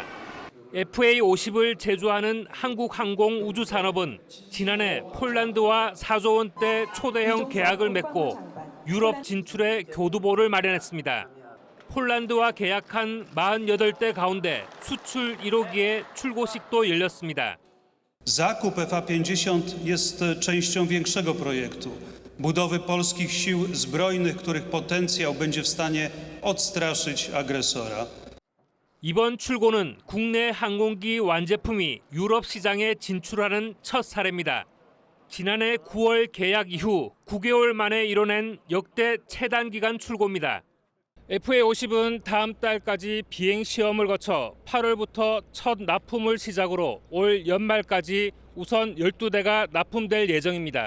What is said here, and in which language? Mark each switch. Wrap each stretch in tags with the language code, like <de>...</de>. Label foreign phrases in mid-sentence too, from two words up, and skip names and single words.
<ko>FA-50을 제조하는 한국항공우주산업은 지난해 폴란드와 4조 원대 초대형 계약을 맺고 유럽 진출에 교두보를 마련했습니다. 폴란드와 계약한 48대 가운데 수출 1호기의 출고식도 열렸습니다.</ko> <pl>Zakup FA-50 jest częścią większego projektu. Budowy polskich sił zbrojnych, których potencjał będzie w stanie odstraszyć agresora.</pl> <ko>이번 출고는 국내 항공기 완제품이 유럽 시장에 진출하는 첫 사례입니다. 지난해 9월 계약 이후 9개월 만에 이뤄낸 역대 최단 기간 출고입니다. FA-50은 다음 달까지 비행 시험을 거쳐 8월부터 첫 납품을 시작으로 올 연말까지 우선 12대가 납품될 예정입니다.</ko>